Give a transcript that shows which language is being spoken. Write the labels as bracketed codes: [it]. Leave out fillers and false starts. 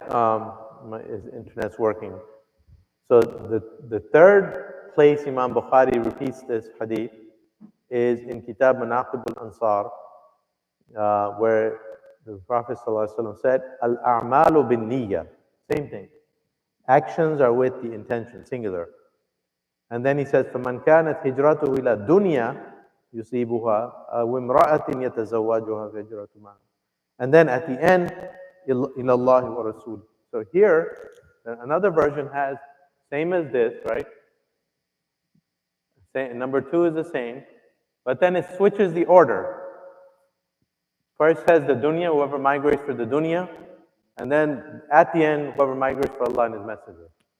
[en] My internet's working. So the third place Imam Bukhari repeats this hadith is in Kitab Manaqib al-Ansar, where the Prophet ﷺ said, [ar] Al-a'malu bin niyya. [en] Same thing. Actions are with the intention, singular. And then he says, [ar] فَمَنْ كَانَتْ هِجْرَتُهُ إِلَى الدُّنْيَا يُصِيبُهَا وَامْرَأَةٍ يَتَزَوَّجُهَا فَهِجْرَتُ مَعَهُ. [en] And then at the end, [ar] إِلَى اللَّهِ وَرَسُولِهِ. [en] So here, another version has, same as this, right? Number 2 is the same, but then it switches the order. First says the dunya, whoever migrates for the dunya, and then at the end, whoever migrates for Allah and His Messenger.